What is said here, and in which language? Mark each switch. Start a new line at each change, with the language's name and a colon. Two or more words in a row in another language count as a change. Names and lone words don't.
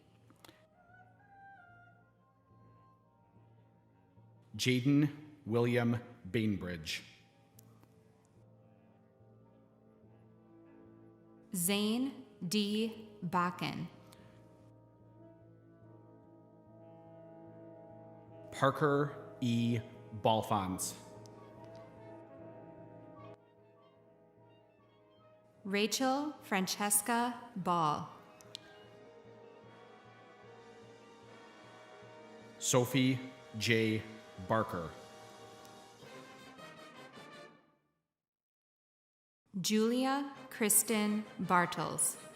English: Jaden William Bainbridge. Zane D. Bakken. Parker E. Balfons. Rachel Francesca Ball. Sophie J. Barker. Julia Kristen Bartels.